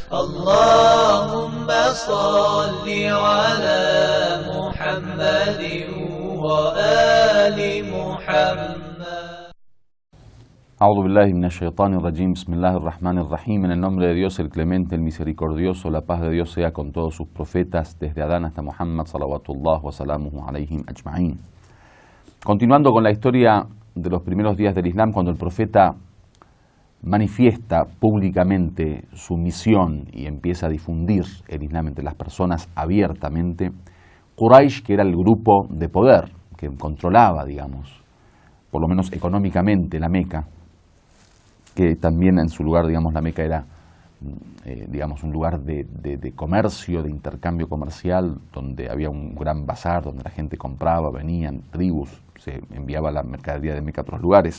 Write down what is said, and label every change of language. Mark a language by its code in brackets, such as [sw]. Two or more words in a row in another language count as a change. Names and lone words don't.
[ar] اللهم صل على محمد وآل محمد. أعوذ بالله من الشيطان الرجيم. بسم الله الرحمن الرحيم. [es] En el nombre de Dios, el clemente, el misericordioso, la paz de Dios sea con todos sus profetas, desde Adán hasta Muhammad, [ar] صلوات الله وسلامه عليهم أجمعين. [es] Continuando con la historia de los primeros días del Islam, cuando el profeta manifiesta públicamente su misión y empieza a difundir el Islam entre las personas abiertamente, Quraysh, que era el grupo de poder que controlaba, digamos, por lo menos económicamente la Meca, que también en su lugar, digamos, la Meca era, digamos, un lugar de comercio, de intercambio comercial, donde había un gran bazar, donde la gente compraba, venían tribus, se enviaba la mercadería de Meca a otros lugares.